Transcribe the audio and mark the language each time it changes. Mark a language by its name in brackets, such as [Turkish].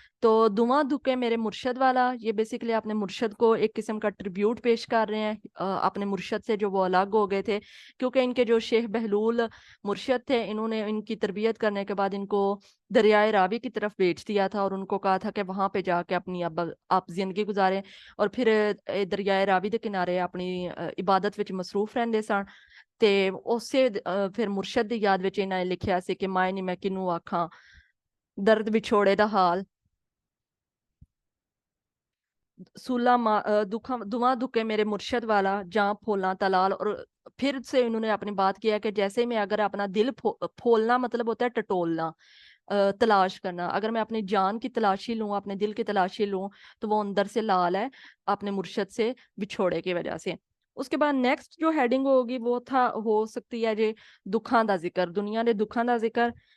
[Hindi] तो दुआ दुके मेरे मुर्शद वाला, ये बेसिकली अपने मुर्शद को एक किस्म का ट्रिब्यूट पेश कर रहे हैं अपने मुर्शद से जो वो अलग हो गए थे, क्योंकि इनके जो शेख बहलूल मुर्शद थे, इन्होंने इनकी तरबियत करने के बाद इनको दरियाए रावी की तरफ भेज दिया था और उनको कहा था कि वहां पे जाके अपनी अब आप जिंदगी गुजारें, और फिर दरियाए रावी के किनारे [Punjabi] अपनी इबादत विच मसरूफ रहंदे सन। ते ਉਸੇ ਫਿਰ ਮੁਰਸ਼ਦ ਦੀ ਯਾਦ ਵਿੱਚ ਇਹਨਾਂ ਨੇ ਲਿਖਿਆ ਸੀ ਕਿ ਮਾਏ ਨੀ ਮੈਂ ਕਿਨੂੰ ਆਖਾਂ ਦਰਦ ਵਿਛੋੜੇ ਦਾ ਹਾਲ, दुआ दुके मेरे मुर्शद वाला, जहाँ फोलना तलाल। [Hindi] और फिर से इन्होंने अपनी बात किया कि जैसे मैं अगर अपना दिल फोलना मतलब होता है टटोलना, तलाश करना, अगर मैं अपनी जान की तलाशी लूं, अपने दिल की तलाशी लूं, तो वो अंदर से लाल है अपने मुर्शद से बिछोड़े की वजह से। उसके बाद नेक्स्ट जो हेडिंग होगी वो था हो सकती है जी दुखां दा जिक्र, दुनिया के दुखां दा जिक्र।